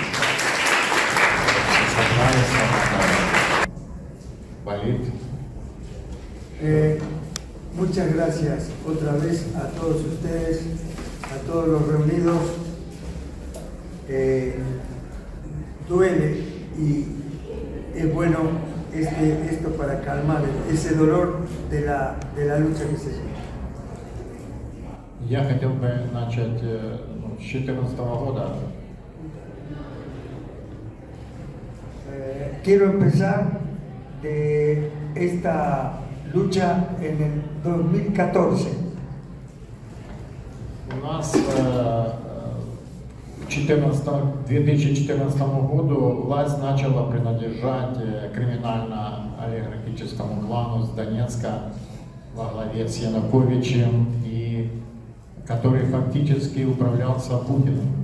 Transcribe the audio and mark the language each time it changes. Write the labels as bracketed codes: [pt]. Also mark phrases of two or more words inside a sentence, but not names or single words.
[es] Muchas gracias otra vez a todos ustedes, a todos los reunidos. Duele y es bueno esto para calmar ese dolor de la lucha que se lleva. [ru] Я хотел бы начать с 2014 года. [es] Quiero empezar de esta lucha en el 2014. [ru] У нас к 2014 году власть начала принадлежать криминально-олигархическому клану с Донецка во главе с Януковичем, который фактически управлялся Путиным.